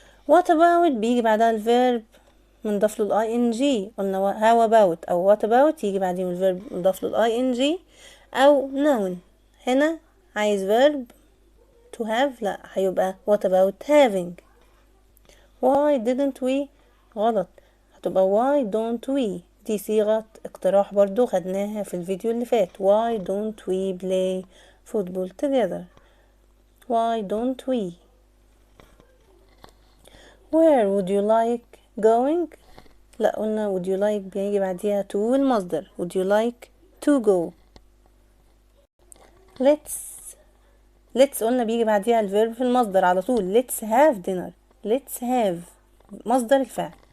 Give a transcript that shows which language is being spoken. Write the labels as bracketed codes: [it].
[en] what about [ar] بيجي بعدها الفيرب منضاف له ing. قلنا [en] how about [ar] او [en] what about [ar] يجي بعدين الفيرب منضاف له ing او noun. هنا عايز فيرب [en] to have [ar] لا هيبقى [en] what about having. why didn't we [ar] غلط هتبقى [en] why don't we. [ar] دي صيغة اقتراح برضو خدناها في الفيديو اللي فات. [en] why don't we play football together. why don't we. where would you like going. [ar] لا قلنا [en] would you like [ar] بيجي بعديها [en] to المصدر would you like to go. [ar] let's قلنا بيجي بعديها الفيرب في المصدر على طول. [en] let's have dinner. let's have [ar] مصدر الفعل.